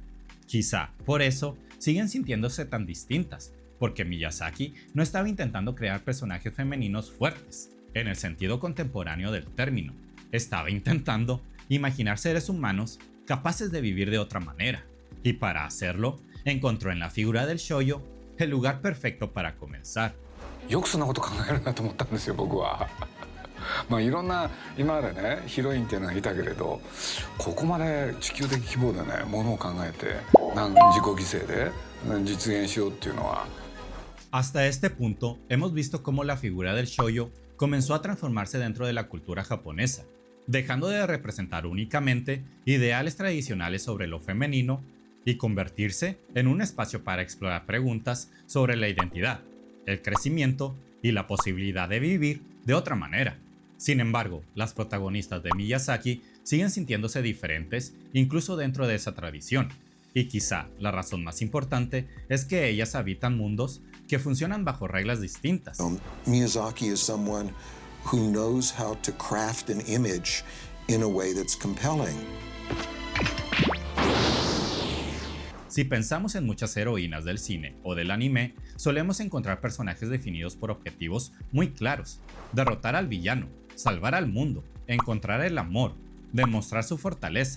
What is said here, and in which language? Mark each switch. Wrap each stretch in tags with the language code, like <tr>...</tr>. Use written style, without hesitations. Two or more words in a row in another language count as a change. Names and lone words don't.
<es>Quizá por eso siguen sintiéndose tan distintas, porque Miyazaki no estaba intentando crear personajes femeninos fuertes, en el sentido contemporáneo del término. Estaba intentando imaginar seres humanos capaces de vivir de otra manera, y para hacerlo, encontró en la figura del shoujo el lugar perfecto para comenzar.</es> <ja>よくそんなこと考えるなと思ったんですよ僕は。まあいろんな今までねヒロインっていうのがいたけれど、ここまで地球的規模でねものを考えて自己犠牲で実現しようっていうのは。</ja> <es>Hasta este punto, hemos visto cómo la figura del shoujo comenzó a transformarse dentro de la cultura japonesa, dejando de representar únicamente ideales tradicionales sobre lo femenino y convertirse en un espacio para explorar preguntas sobre la identidad, el crecimiento y la posibilidad de vivir de otra manera. Sin embargo, las protagonistas de Miyazaki siguen sintiéndose diferentes incluso dentro de esa tradición, y quizá la razón más importante es que ellas habitan mundos que funcionan bajo reglas distintas.</es> <en>Miyazaki is someone who knows how to craft an image in a way that's compelling.</en> <es>Si pensamos en muchas heroínas del cine o del anime, solemos encontrar personajes definidos por objetivos muy claros: derrotar al villano, salvar al mundo, encontrar el amor, demostrar su fortaleza.</es>